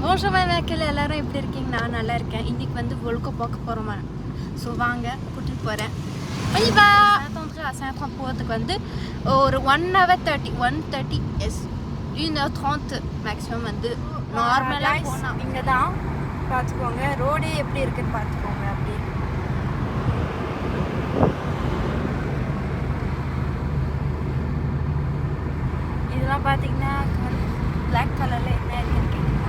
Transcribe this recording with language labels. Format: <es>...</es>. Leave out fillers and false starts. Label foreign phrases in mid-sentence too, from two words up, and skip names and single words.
<ta>Bonjour மக்கள் எல்லாரும் எப்படி இருக்கீங்க? நான் நல்லா இருக்கேன். இன்னைக்கு வந்து volcano பார்க்க போறோமா. சோ வாங்க கூட்டி போறேன்.</ta> <fr>On y va. Attendre à Saint-Tron</fr> <ta>போறதுக்கு வந்து ஒரு 1:30 yes 1h30 மேக்ஸிமம் வந்து நார்மலா போனா இங்க தான் பாத்துக்கோங்க. ரோடே எப்படி இருக்குன்னு பாத்துக்கோங்க அப்படியே. இதெல்லாம் பாத்தீங்கன்னா black கலர்ல என்ன இருக்குன்னு கேக்குறீங்க.</ta>